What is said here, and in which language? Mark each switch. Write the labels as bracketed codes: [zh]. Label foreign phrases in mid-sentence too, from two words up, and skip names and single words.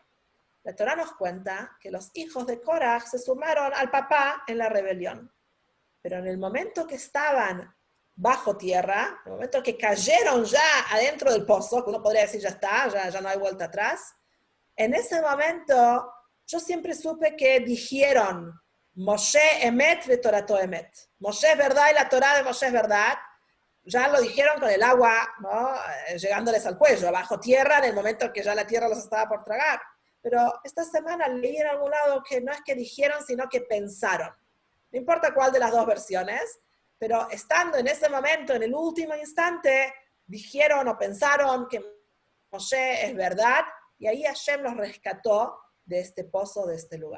[es] La Torah nos cuenta que los hijos de Korach se sumaron al papá en la rebelión. Pero en el momento que estaban bajo tierra, en el momento que cayeron ya adentro del pozo, que uno podría decir ya está, ya no hay vuelta atrás, en ese momento yo siempre supe que dijeron [he] משה אמת ותורתו אמת. [es] Moshe es verdad y la Torah de Moshe es verdad. Ya lo dijeron con el agua, ¿no? Llegándoles al cuello, bajo tierra, en el momento que ya la tierra los estaba por tragar. Pero esta semana leí en algún lado que no es que dijeron, sino que pensaron. No importa cuál de las dos versiones, pero estando en ese momento, en el último instante, dijeron o pensaron que Moshe es verdad, y ahí Hashem los rescató de este pozo, de este lugar.